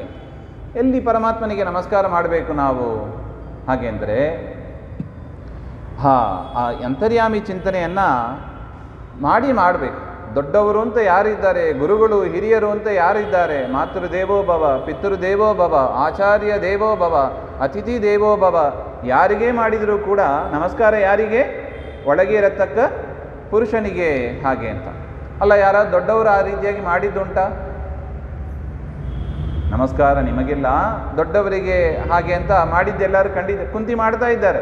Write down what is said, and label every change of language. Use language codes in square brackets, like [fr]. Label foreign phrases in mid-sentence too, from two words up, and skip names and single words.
[kn] ಎಲ್ಲಿ ಪರಮಾತ್ಮನಿಗೆ ನಮಸ್ಕಾರ ಮಾಡಬೇಕು ನಾವು ಹಾಗೆ ಅಂದರೆ ಆ ಅಂತರ್ಯಾಮಿ ಚಿಂತನೆಯನ್ನು ಮಾಡಬೇಕು. ದೊಡ್ಡವರು ಅಂತ ಯಾರಿದ್ದಾರೆ, ಗುರುಗಳು ಹಿರಿಯರು ಅಂತ ಯಾರಿದ್ದಾರೆ, [sa] ಮಾತೃದೇವೋ ಭವ, ಪಿತೃದೇವೋ ಭವ, ಆಚಾರ್ಯ ದೇವೋ ಭವ, ಅತಿಥಿ ದೇವೋ ಭವ, [kn] ಯಾರಿಗೇ ಮಾಡಿದರೂ ಕೂಡ ನಮಸ್ಕಾರ ಯಾರಿಗೆ? ಒಳಗೆ ಇರತಕ್ಕ ಪುರುಷನಿಗೆ ಹಾಗೆ ಅಂತ. ಅಲ್ಲ, ಯಾರಾದ್ರು ದೊಡ್ಡವರು ಆ ರೀತಿಯಾಗಿ ಮಾಡಿದ್ದುಂಟ? ನಮಸ್ಕಾರ ನಿಮಗಿಲ್ಲ, ದೊಡ್ಡವರಿಗೆ ಹಾಗೆ ಅಂತ ಮಾಡಿದ್ದೆಲ್ಲರೂ ಕುಂತಿ ಮಾಡ್ತಾ ಇದ್ದಾರೆ.